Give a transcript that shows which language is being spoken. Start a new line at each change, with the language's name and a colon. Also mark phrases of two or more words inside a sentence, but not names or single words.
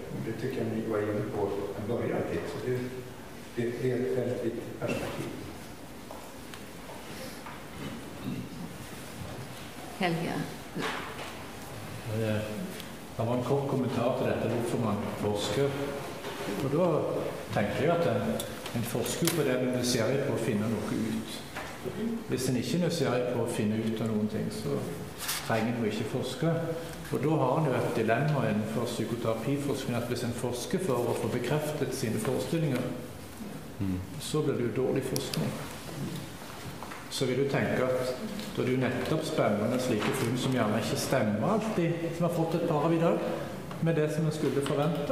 Swedish: Det tycker jag ni var inne på en början till. Så det är ett väldigt viktigt perspektiv. Helga. Det var en kort kommentar till detta, varför man forskar. Och då tänker jag att en forskar på det, men nysgjerrig på att finna något ut.
Norwegian: Hvis en ikke er nysgjerrig på å finne ut av noen ting, så trenger en jo ikke forske. Og da har en jo et dilemma innenfor psykoterapiforskning, at hvis en forsker for å få bekreftet sine forestillinger, så blir det jo dårlig forskning. Så vil du tenke at da er det jo nettopp spennende slike funn som gjerne ikke stemmer alltid, som har fått et par av i dag, med det som en skulle forvente.